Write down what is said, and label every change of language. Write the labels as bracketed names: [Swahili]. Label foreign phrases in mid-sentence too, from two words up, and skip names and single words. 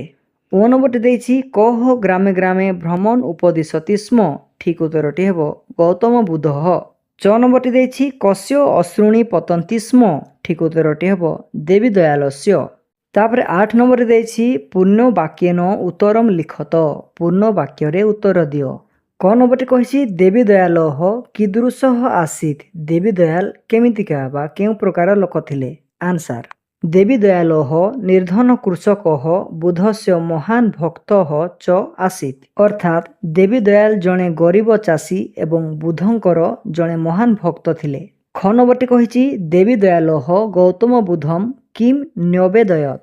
[Odia] ଓ ନମ୍ବରଟି ଦେଇଛି [Sanskrit] कह ग्रामे ग्रामे भ्रमण उपदिशति स्म [Odia] ଠିକ୍ ଉତ୍ତରଟି ହେବ ଗୌତମ ବୁଧଃ। ଚ ନମ୍ବରଟି ଦେଇଛି [Sanskrit] कस्य अश्रुणी पतन्ति स्म [Odia] ଠିକ୍ ଉତ୍ତରଟି ହେବ ଦେବୀ ଦୟାଲସ୍ୟ। ତାପରେ 8 ନମ୍ବର ଦେଇଛି [Sanskrit] पूर्ण वाक्येन उत्तरम लिखत [Odia] ପୂର୍ଣ୍ଣ ବାକ୍ୟ ରେ ଉତ୍ତର ଦିଅ। କ ନମ୍ବରଟି କହିଛି [Sanskrit] देवी दयाल कीदृशः आसीत [Odia] ଦେବୀ ଦୟାଲ କେମିତିକା ବା କେଉଁ ପ୍ରକାର ଲୋକ ଥିଲେ ଆନ୍ସର। [Sanskrit] ଦେବୀ ଦୟାଲଃ ନିର୍ଧନ କୃଷକଃ ବୁଧସ୍ୟ ମହାନ ଭକ୍ତଃ ଚ ଆସୀତ୍। [Odia] ଅର୍ଥାତ୍ ଦେବୀ ଦୟାଲ ଜଣେ ଗରିବ ଚାଷୀ ଏବଂ ବୁଧଙ୍କର ଜଣେ ମହାନ ଭକ୍ତ ଥିଲେ। ଖ ନମ୍ବରଟି କହିଛି [Sanskrit] ଦେବୀ ଦୟାଲଃ ଗୌତମ ବୁଧମ୍ କିମ୍ ନ୍ୟବେଦୟତ୍।